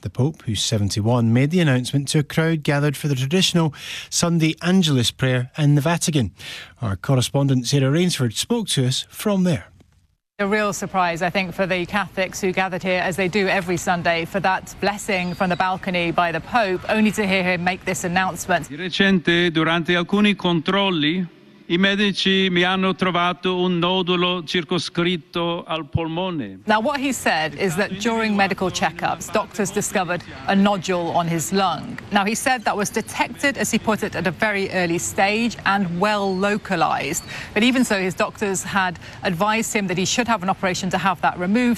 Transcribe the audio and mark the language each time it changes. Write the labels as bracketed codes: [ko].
[en] The Pope, who's 71, made the announcement to a crowd gathered for the traditional Sunday Angelus prayer in the Vatican. Our correspondent Sarah Rainsford spoke to us from there. A real surprise, I think, for the Catholics who gathered here, as they do every Sunday, for that blessing from the balcony by the Pope, only to hear him make this announcement. [it] Di recente, durante alcuni controlli, i medici mi hanno trovato un nodulo circoscritto al polmone. [en] Now, what he said is that during medical checkups, doctors discovered a nodule on his lung. Now, he said that was detected, as he put it, at a very early stage and well localized. But even so, his doctors had advised him that he should have an operation to have that removed.